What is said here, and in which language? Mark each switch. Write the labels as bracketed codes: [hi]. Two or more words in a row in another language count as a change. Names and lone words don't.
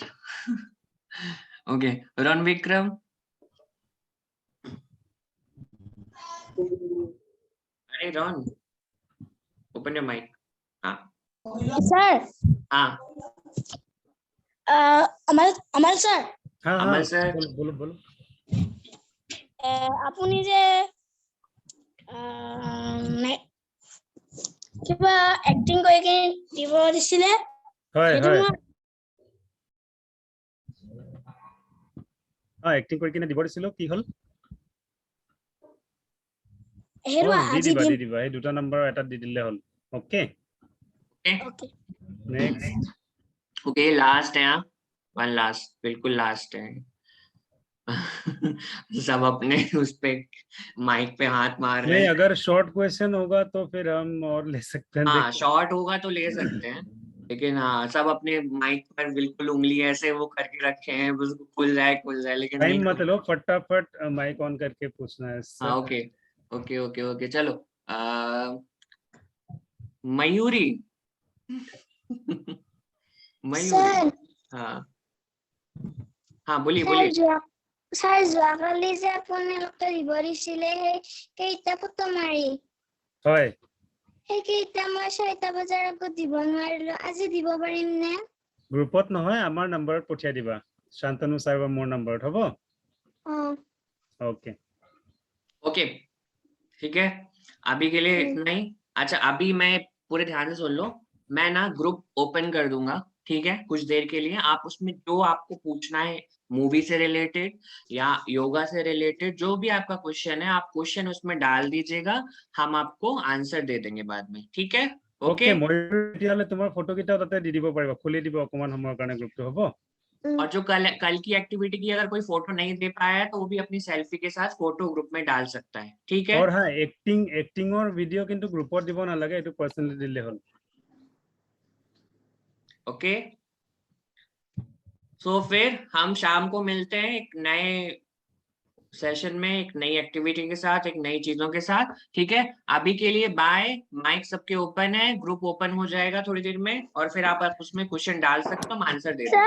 [hi] ओके रन विक्रम। अरे रन [en] open your mic. [hi] हाँ सर। हाँ अमल सर। हाँ अमल सर बोलो। [as] আপুনি যে কিবা এক্টিং কৰি কিনে দিব দিছিলে, এক্টিং কৰি কিনে দিব দিছিলো, কি হল? দি দিবা এই 2টা নম্বৰ এটা দি দিলে হল। ওকে [hi] ओके नेक्स्ट ओके लास्ट है यहाँ, [en] one last, [hi] बिल्कुल लास्ट है। सब अपने उस पे माइक पे हाथ मार रहे नहीं, हैं। अगर [en] short question [hi] होगा तो फिर हम और ले सकते हैं। हाँ देखो। शॉर्ट होगा तो ले सकते हैं, लेकिन हाँ सब अपने माइक पर बिल्कुल उंगली ऐसे वो करके रखे हैं, बस खुल जाए, लेकिन नहीं टाइम मत खुल- लो, फटाफट माइक ऑन करके पूछना है। हाँ ओके ओके ओके ओके चलो। मयूरी। मयूरी सर हाँ हाँ बोलिए बोलिए। [as] ছাৰ যোৱাকালি যে আপোনালোকে দিব দিছিলে কেইটা ফটো মাৰি হয়, সেইকেইটা মই 6টা বজাৰ আগত দিব নোৱাৰিলো, আজি দিব পাৰিম নে? গ্ৰুপত নহয়, আমাৰ নম্বৰত পঠিয়াই দিবা, শান্তনু ছাৰ বা মোৰ নম্বৰত, হ'ব? [hi] ओके ओके ठीक है, अभी के लिए इतना ही। अच्छा अभी मैं पूरे ध्यान से सुन लो, मैं ना ग्रुप ओपन कर दूंगा, ठीक है, कुछ देर के लिए। आप उसमें जो आपको पूछना है मूवी से रिलेटेड या योगा से रिलेटेड, जो भी आपका क्वेश्चन है, आप क्वेश्चन उसमें डाल दीजिएगा, हम आपको आंसर दे देंगे बाद में, ठीक है? [as] ओके মই তেতিয়াহ'লে তোমাৰ ফটো কেইটা তাতে দি দিব পাৰিবা, খুলি দিব অকমান সময়ৰ কাৰণে গ্ৰুপটো, হ'ব? [hi] और जो कल की एक्टिविटी की अगर कोई फोटो नहीं दे पाया है तो वो भी अपनी सेल्फी के साथ फोटो ग्रुप में डाल सकता है, ठीक है? और हाँ, [as] एक्टिंगৰ ভিডিঅ' কিন্তু গ্ৰুপত দিব নালাগে, এইটো পাৰ্সোনালি দিলে হ'ল। [en] okay so [hi] फिर हम शाम को मिलते हैं एक नए सेशन में, एक नई एक्टिविटी के साथ, एक नई चीजों के साथ, ठीक है? अभी के लिए बाय, माइक सबके ओपन है, ग्रुप ओपन हो जाएगा थोड़ी देर में, और फिर आप उसमें क्वेश्चन डाल सकते हो, हम आंसर दे देंगे।